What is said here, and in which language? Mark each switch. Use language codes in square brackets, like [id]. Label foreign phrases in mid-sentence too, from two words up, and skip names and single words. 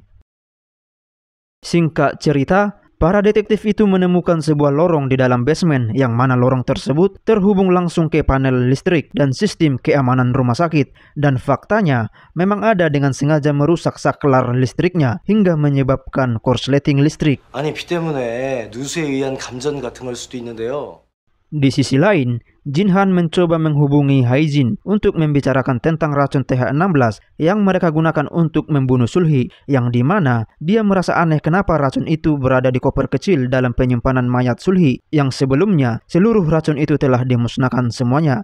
[id] Singkat cerita, para detektif itu menemukan sebuah lorong di dalam basement yang mana lorong tersebut terhubung langsung ke panel listrik dan sistem keamanan rumah sakit. Dan faktanya, memang ada dengan sengaja merusak saklar listriknya hingga menyebabkan korsleting listrik. [ko] 아니, 비 때문에 누수에 의한 감전 같은 걸 수도 있는데요. [id] Di sisi lain, Jinhan mencoba menghubungi Haijin untuk membicarakan tentang racun TH16 yang mereka gunakan untuk membunuh Sulhi, yang dimana dia merasa aneh kenapa racun itu berada di koper kecil dalam penyimpanan mayat Sulhi, yang sebelumnya seluruh racun itu telah dimusnahkan semuanya.